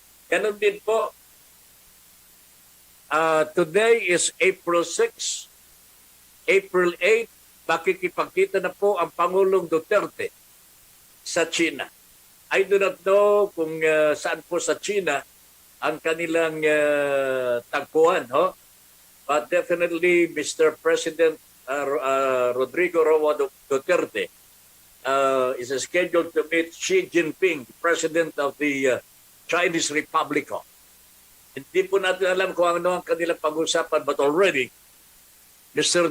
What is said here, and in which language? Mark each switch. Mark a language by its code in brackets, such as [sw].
[tl] Ganun din po, [en] today is April 6, April 8, [tl] makikipagkita na po ang Pangulong Duterte sa China. [en] I do not know [tl] kung saan po sa China ang kanilang tagpuan. [en] But definitely, Mr. President Rodrigo Roa Duterte is scheduled to meet Xi Jinping, President of the Chinese Republic. [tl] Hindi po natin alam kung ano ang kanilang pag-usapan, [en] but already [tl] Mr.